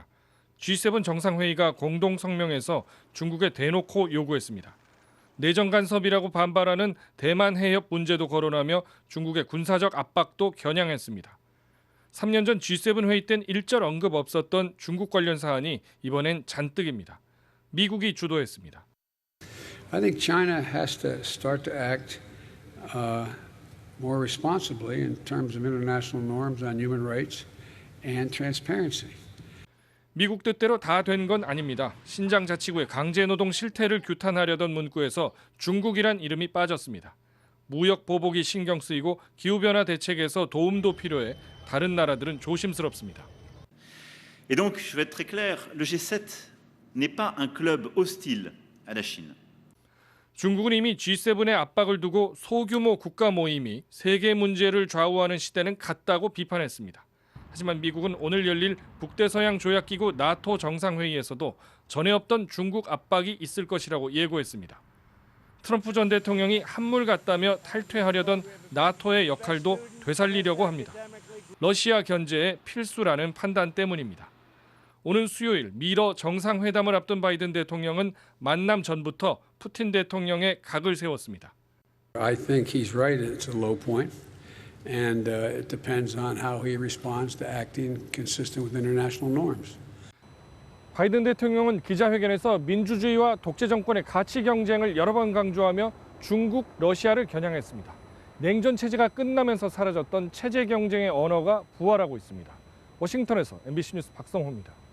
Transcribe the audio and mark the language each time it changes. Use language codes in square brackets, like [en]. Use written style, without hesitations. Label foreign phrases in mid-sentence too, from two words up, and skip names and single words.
[ko] G7 정상회의가 공동성명에서 중국에 대놓고 요구했습니다. 내정 간섭이라고 반발하는 대만 해협 문제도 거론하며 중국의 군사적 압박도 겨냥했습니다. 3년 전 G7 회의 땐 일절 언급 없었던 중국 관련 사안이 이번엔 잔뜩입니다. 미국이 주도했습니다. [en] I think China has to start to act more responsibly in terms of international norms on human rights and transparency. [ko] 미국 뜻대로 다 된 건 아닙니다. 신장 자치구의 강제노동 실태를 규탄하려던 문구에서 중국이란 이름이 빠졌습니다. 무역 보복이 신경 쓰이고 기후변화 대책에서 도움도 필요해 다른 나라들은 조심스럽습니다. [fr] Et donc, je vais être très clair, le G7 n'est pas un club hostile à la Chine. [ko] 중국은 이미 G7의 압박을 두고 소규모 국가 모임이 세계 문제를 좌우하는 시대는 갔다고 비판했습니다. 하지만 미국은 오늘 열릴 북대서양 조약기구 나토 정상회의에서도 전에 없던 중국 압박이 있을 것이라고 예고했습니다. 트럼프 전 대통령이 한물 같다며 탈퇴하려던 나토의 역할도 되살리려고 합니다. 러시아 견제에 필수라는 판단 때문입니다. 오는 수요일 미러 정상회담을 앞둔 바이든 대통령은 만남 전부터 푸틴 대통령의 각을 세웠습니다. [en] I think he's right. It's a low point, and it depends on how he responds to acting consistent with international norms. [ko] 바이든 대통령은 기자회견에서 민주주의와 독재 정권의 가치 경쟁을 여러 번 강조하며 중국, 러시아를 겨냥했습니다. 냉전 체제가 끝나면서 사라졌던 체제 경쟁의 언어가 부활하고 있습니다. 워싱턴에서 MBC 뉴스 박성호입니다.